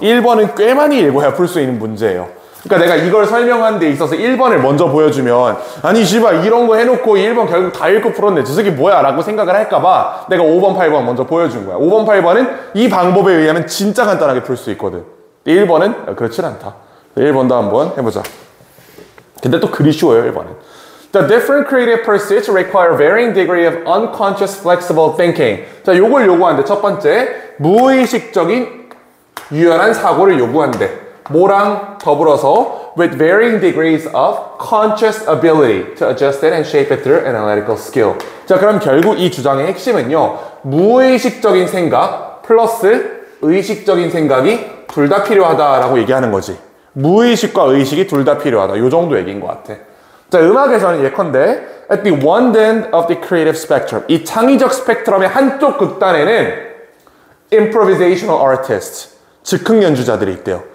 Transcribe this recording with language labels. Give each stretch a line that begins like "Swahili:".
Korean: 1번은 꽤 많이 읽어야 풀 수 있는 문제예요. 그러니까 내가 이걸 설명하는 데 있어서 1번을 먼저 보여주면 아니 씨발 이런 거 해놓고 1번 결국 다 읽고 풀었네 저 새끼 뭐야 라고 생각을 할까봐 내가 5번 8번 먼저 보여준 거야. 5번 8번은 이 방법에 의하면 진짜 간단하게 풀 수 있거든. 1번은 그렇진 않다. 1번도 한번 해보자. 근데 또 그리 쉬워요 1번은.
English: The different creative pursuits require varying degree of unconscious flexible thinking.
Korean: 자 요걸 요구하는데 첫 번째 무의식적인 유연한 사고를 요구한대. 뭐랑 더불어서
English: with varying degrees of conscious ability to adjust it and shape it through analytical skill.
Korean: 자 그럼 결국 이 주장의 핵심은요. 무의식적인 생각 플러스 의식적인 생각이 둘 다 필요하다라고 얘기하는 거지. 무의식과 의식이 둘 다 필요하다. 요 정도 얘기인 것 같아. 자 음악에서는 예컨대
English: at the one end of the creative spectrum
Korean: 이 창의적 스펙트럼의 한쪽 극단에는
English: improvisational artists
Korean: 즉흥 연주자들이 있대요.